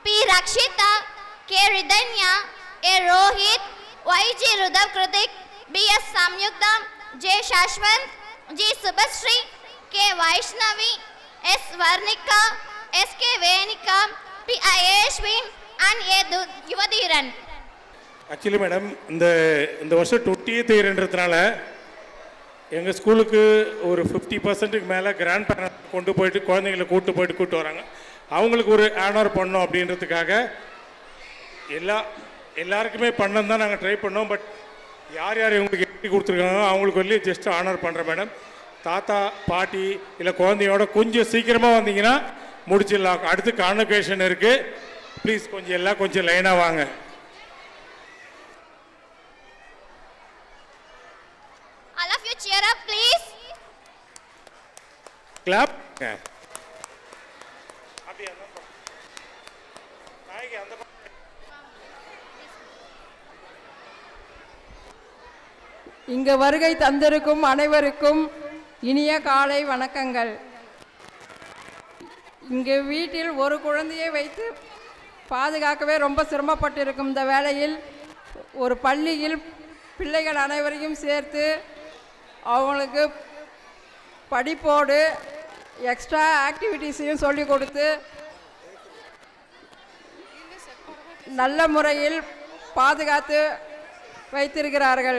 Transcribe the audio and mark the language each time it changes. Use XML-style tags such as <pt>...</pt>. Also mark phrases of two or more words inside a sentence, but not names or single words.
<en>Rakshita, K. Ridanya, A. Rohit, Y. G. Rudav Kritik, B. S. Samyukta, J. Shashwant, G. Subhasri, K. Vaishnavi, S. Varnika, S. K. Venika, P. I. Ashwin, and A. Yuvadhiran. actually madam</en> <ta>இந்த வருஷம் 20th இயர்ன்றதுனால எங்கள் ஸ்கூலுக்கு ஒரு 50% மேலே</ta> <en>grand parent</en> <ta>கொண்டு போயிட்டு குழந்தைங்களை கூட்டு வராங்க. அவங்களுக்கு ஒரு ஆனர் பண்ணோம் அப்படின்றதுக்காக எல்லாருக்குமே பண்ணணும் தான் நாங்கள் ட்ரை பண்ணோம். பட் யார் இவங்களுக்கு எப்படி கொடுத்துருக்காங்க அவங்களுக்கு சொல்லி</ta> <en>just honour</en> <ta>பண்ணுறேன் மேடம். தாத்தா பாட்டி இல்லை குழந்தையோட கொஞ்சம் சீக்கிரமாக வந்தீங்கன்னா முடிச்சிடலாம். அடுத்து கான்வொகேஷன் இருக்குது. ப்ளீஸ் கொஞ்சம் லைனாக வாங்க.</ta> <en>All of you cheer up, please. Clap.</en> <ta>இங்கு வருகை தந்திருக்கும் அனைவருக்கும் இனிய காலை வணக்கங்கள். இங்கு வீட்டில் ஒரு குழந்தையை வைத்து பாதுகாக்கவே ரொம்ப சிரமப்பட்டிருக்கும் இந்த வேளையில் ஒரு பள்ளியில் பிள்ளைகள் அனைவரையும் சேர்த்து அவங்களுக்கு படிப்போடு</ta> <en>extra activities</en> <ta>சொல்லிக் கொடுத்து நல்ல முறையில் பாதுகாத்து வைத்திருக்கிறார்கள்.</ta>